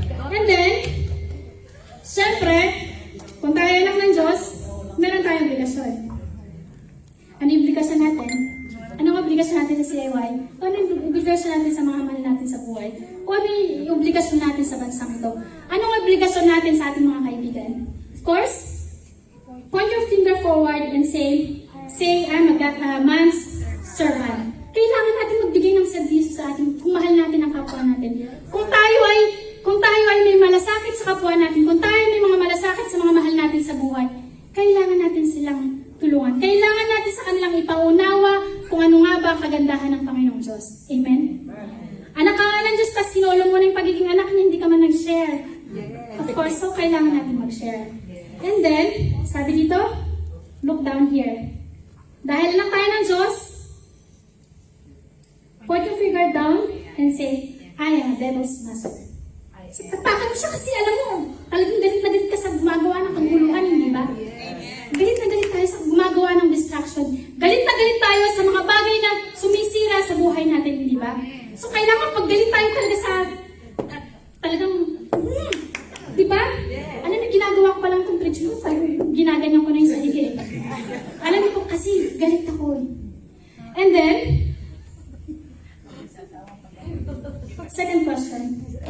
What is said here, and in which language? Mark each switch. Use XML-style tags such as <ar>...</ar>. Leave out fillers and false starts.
<tl>And then, syempre, kung tayo anak ng Diyos, meron tayong obligasyon. Ano yung obligasyon natin? Anong obligasyon natin sa CIY? Ano yung obligasyon natin sa mga mahal natin sa buhay? O ano yung obligasyon natin sa bansang ito? Anong obligasyon natin sa ating mga kaibigan?</tl> <en>Of course, point your finger forward and say, I'm a man's servant.</en> <tl>Kailangan natin magbigay ng serbisyo sa ating, kung mahal natin ang kapwa natin. Kung tayo ay may malasakit sa kapwa natin, kung tayo may mga malasakit sa mga mahal natin sa buhay, kailangan natin silang tulungan. Kailangan natin sa kanilang ipaunawa kung ano nga ba ang kagandahan ng Panginoong Diyos. Amen? Anak ka nga ng Diyos, tas sinolo mo na yung pagiging anak niya, hindi ka man nag-share.</tl> <en>Of course, so</en> <tl>kailangan natin mag-share.</tl> <en>And then,</en> <tl>sabi dito,</tl> <en>look down here.</en> <tl>Dahil anak tayo ng Diyos,</tl> <en>put your finger down and say, I am a devil's master.</en> <tl>So, patakan mo siya kasi alam mo, talagang galit na galit ka sa gumagawa ng kaguluhan, hindi ba? Galit na galit tayo sa gumagawa ng distraction. Galit na galit tayo sa mga bagay na sumisira sa buhay natin, hindi ba? So, kailangan pag galit tayo talaga sa, talagang, di ba? Alam niyo, ginagawa ko palang itong bridge mo, ginaganyan ko na yung sarili. Alam niyo po, kasi galit ako.</tl> <en>And then, second question.</en>